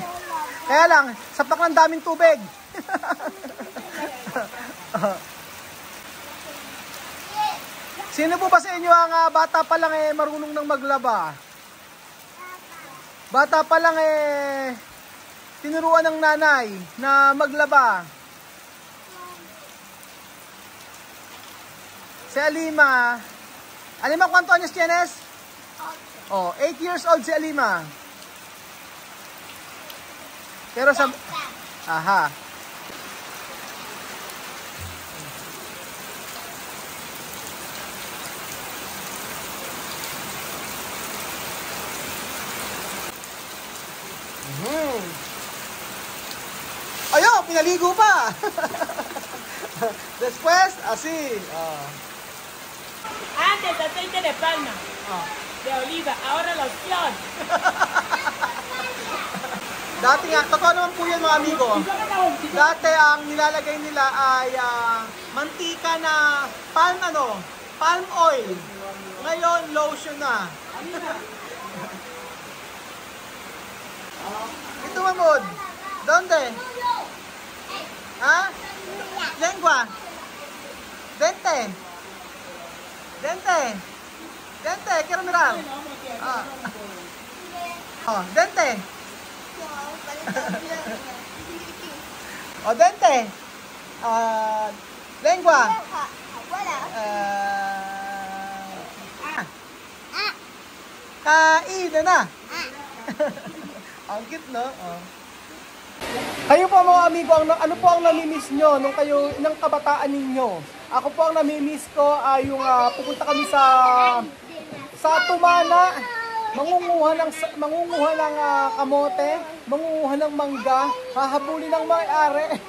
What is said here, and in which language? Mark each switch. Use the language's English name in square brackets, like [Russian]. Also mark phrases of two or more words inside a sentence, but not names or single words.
[Filipino] Kaya lang sapak ng daming tubig. Sino po ba sa inyo ang bata pa lang marunong nang maglaba? Bata pa lang tinuruan ng nanay na maglaba. Si Alima. [Spanish] Alima, ¿cuántos años tienes? [Filipino] Oh, 8 [English] years old [Filipino] si Alima. Pero sa... Aha. Ayun, pinaligo pa. [Spanish] Después, así. Antes aceite de palma, de oliva, ahora loción. [Filipino] Dati nga, totoo naman po yan mga amigo. Dati ang nilalagay nila ay mantika na palm oil. Ngayon, lotion na. Ito mamod. [Spanish] Donde? Ha? Lengua. Dente. Dente. Dente, quiero mirar. Ah. Oh, dente. O, dente. Lengua. [Filipino] Kain na. Ang cute, no? Oh. Kayo po mga amigo, ano po ang namimiss nyo nung kayo, ng kabataan ninyo? Ako po ang namimiss ko ay yung pupunta kami sa Tumana, mangunguha ng kamote, mangunguha ng mangga, hahabulin ng may-ari.